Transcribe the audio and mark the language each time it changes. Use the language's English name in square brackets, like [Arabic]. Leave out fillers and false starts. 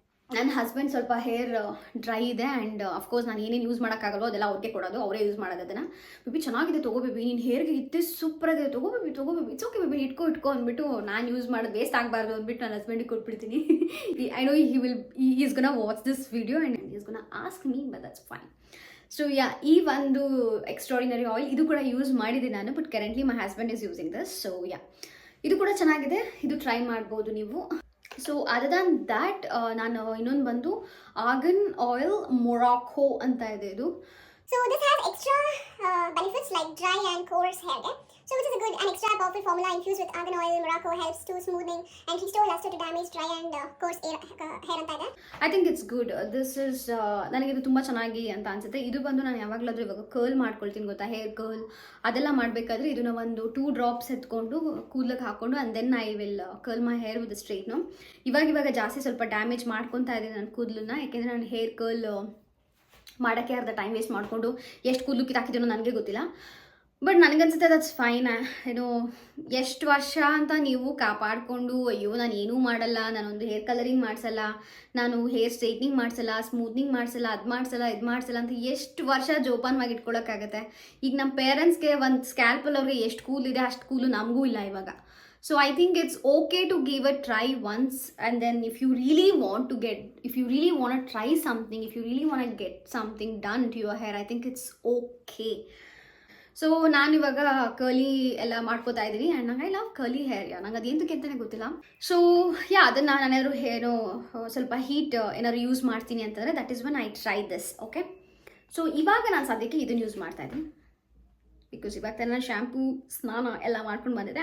[Kannada] ನನ್ನ ಹಸ್ಬೆಂಡ್ ಸ್ವಲ್ಪ hair dry ಇದೆ. ಆ್ಯಂಡ್ ಅಫ್ಕೋರ್ಸ್ ನಾನು ಏನೇನು ಯೂಸ್ ಮಾಡೋಕ್ಕಾಗಲ್ಲೋ ಅದೆಲ್ಲ ಅವ್ರಿಗೆ ಕೊಡೋದು, ಅವರೇ ಯೂಸ್ ಮಾಡೋದು ಅದನ್ನು. ಬೇಬಿ ಚೆನ್ನಾಗಿದೆ, ತೊಗೋಬೇಬಿ, ನೀನು ಹೇರ್ಗೆ ಇತ್ತೆ ಸೂಪರಾಗಿದೆ, ತೊಗೋಬೇಬಿ ಇಟ್ಸ್ ಓಕೆ ಬೇಬಿ, ಇಟ್ಕೊ ಅಂದ್ಬಿಟ್ಟು ನಾನು ಯೂಸ್ ಮಾಡೋದು ವೇಸ್ಟ್ ಆಗಬಾರ್ದು ಅಂದ್ಬಿಟ್ಟು ನನ್ನ ಹಸ್ಬೆಂಡಿಗೆ ಕೊಟ್ಬಿಡ್ತೀನಿ. [English] I know he is gonna watch this video and he is gonna ask me, but that's fine. [Kannada] So ಈ ಒಂದು ಎಕ್ಸ್ಟ್ರಾರ್ಡಿನರಿ ಆಯಿಲ್ ಇದು ಕೂಡ ಯೂಸ್ ಮಾಡಿದೆ ನಾನು, [English] But currently my husband is using this. [Kannada] So ಇದು ಕೂಡ ಚೆನ್ನಾಗಿದೆ, ಇದು ಟ್ರೈ ಮಾಡ್ಬೋದು ನೀವು. ಸೊ [English] other than that [Kannada] ನಾನು ಇನ್ನೊಂದು ಬಂದು ಆರ್ಗನ್ ಆಯಿಲ್ ಮೊರಾಕೊ ಅಂತ ಇದೆ ಇದು. [English] So this has extra benefits like dry and coarse hair care. So which is a good and extra powerful formula infused with argan oil. Morocco helps to smoothing and restore luster to damage dry and coarse hair [Kannada] ಅಂತ ಇದೆ. [English] I think it's good. [Kannada] This is ನನಗಿದು ತುಂಬ ಚೆನ್ನಾಗಿ ಅಂತ ಅನಿಸುತ್ತೆ. ಇದು ಬಂದು ನಾನು ಯಾವಾಗಲಾದರೂ ಇವಾಗ ಕರ್ಲ್ ಮಾಡ್ಕೊಳ್ತೀನಿ ಗೊತ್ತಾ, ಹೇರ್ ಕರ್ಲ್ ಅದೆಲ್ಲ ಮಾಡಬೇಕಾದ್ರೆ ಇದನ್ನ ಒಂದು 2 drops ಎತ್ಕೊಂಡು ಕೂದಲಿಗೆ ಹಾಕ್ಕೊಂಡು [English] And then I will curl my hair with straightener. [Kannada] ಇವಾಗ ಜಾಸ್ತಿ ಸ್ವಲ್ಪ ಡ್ಯಾಮೇಜ್ ಮಾಡ್ಕೊತಾ ಇದ್ದೀನಿ ನನ್ನ ಕೂದಲನ್ನ, ಯಾಕೆಂದರೆ ನಾನು ಹೇರ್ ಕರ್ಲ್ ಮಾಡೋಕ್ಕೆ ಅರ್ಧ ಟೈಮ್ ವೇಸ್ಟ್ ಮಾಡಿಕೊಂಡು ಎಷ್ಟು ಕೂದಲು ಕಿತ್ತಾಕಿದ್ದೀನೋ ನನಗೆ ಗೊತ್ತಿಲ್ಲ. ಬಟ್ ನನಗನ್ಸುತ್ತೆ [English] That's fine. [Kannada] ಏನು ಎಷ್ಟು ವರ್ಷ ಅಂತ ನೀವು ಕಾಪಾಡಿಕೊಂಡು, ಅಯ್ಯೋ ನಾನು ಏನೂ ಮಾಡಲ್ಲ, ನಾನೊಂದು ಹೇರ್ ಕಲರಿಂಗ್ ಮಾಡಿಸಲ್ಲ, ನಾನು ಹೇರ್ ಸ್ಟ್ರೈಟ್ನಿಂಗ್ ಮಾಡಿಸಲ್ಲ, ಸ್ಮೂತ್ನಿಂಗ್ ಮಾಡಿಸಲ್ಲ, ಅದು ಮಾಡಿಸಲ್ಲ ಅಂತ ಎಷ್ಟು ವರ್ಷ ಜೋಪಾನವಾಗಿ ಇಟ್ಕೊಳ್ಳೋಕ್ಕಾಗತ್ತೆ. ಈಗ ನಮ್ಮ ಪೇರೆಂಟ್ಸ್ಗೆ ಒಂದು ಸ್ಕ್ಯಾಲ್ಪಲ್ಲಿ ಅವ್ರಿಗೆ ಎಷ್ಟು ಕೂಲಿದೆ ಅಷ್ಟು ಕೂಲು ನಮಗೂ ಇಲ್ಲ ಇವಾಗ. [English] So I think it's okay to give a try once, and then if you really want to try something, if you really want to get something done to your hair, I think it's okay. [Kannada] So ನಾನು ಇವಾಗ curly ಎಲ್ಲ ಮಾಡ್ಕೋತಾ ಇದ್ದೀನಿ and ನಂಗೆ [English] I love curly hair. [Kannada] ನಂಗೆ ಅದೇಂತಕ್ಕೆ ಅಂತಲೇ ಗೊತ್ತಿಲ್ಲ. So ಅದನ್ನು ನಾನೇನಾದ್ರು ಹೇರು ಸ್ವಲ್ಪ ಹೀಟ್ ಏನಾದ್ರು ಯೂಸ್ ಮಾಡ್ತೀನಿ ಅಂತಂದರೆ [English] That is when I try this. [Kannada] Okay, so ಇವಾಗ ನಾನು ಸದ್ಯಕ್ಕೆ ಇದನ್ನು ಯೂಸ್ ಮಾಡ್ತಾ ಇದ್ದೀನಿ. ಬಿಕಾಸ್ ಇವಾಗ ನಾನು ಶ್ಯಾಂಪೂ ಸ್ನಾನ ಎಲ್ಲ ಮಾಡ್ಕೊಂಡು ಬಂದಿದ್ದೆ.